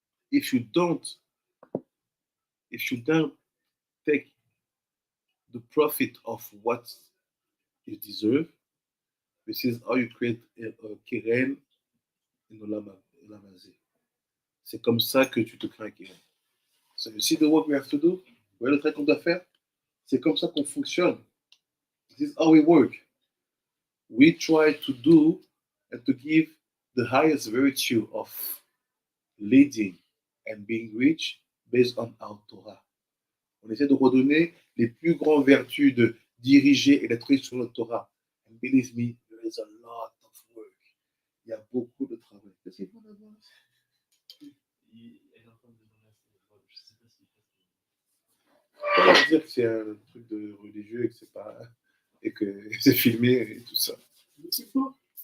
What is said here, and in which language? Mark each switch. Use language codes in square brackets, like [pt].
[en] If you don't take the profit of what you deserve, this is how you create a keren in Olam Hazeh. [fr] C'est comme ça que tu te crées un keren. [en] So you see the work we have to do? [fr] Vous voyez le travail qu'on doit faire? C'est comme ça qu'on fonctionne. [en] This is how we work. We try to do and to give the highest virtue of leading and being rich based on our Torah. [fr] On essaie de redonner les plus grandes vertus de diriger et d'être riche sur notre Torah. [en] And believe me, there is a lot of work. [fr] Il y a beaucoup de travail. Qu'est-ce qu'il faut d'abord? Elle est en train de demander je sais pas si On va dire que c'est un truc de religieux et que c'est pas et que c'est filmé et tout ça. C'est quoi?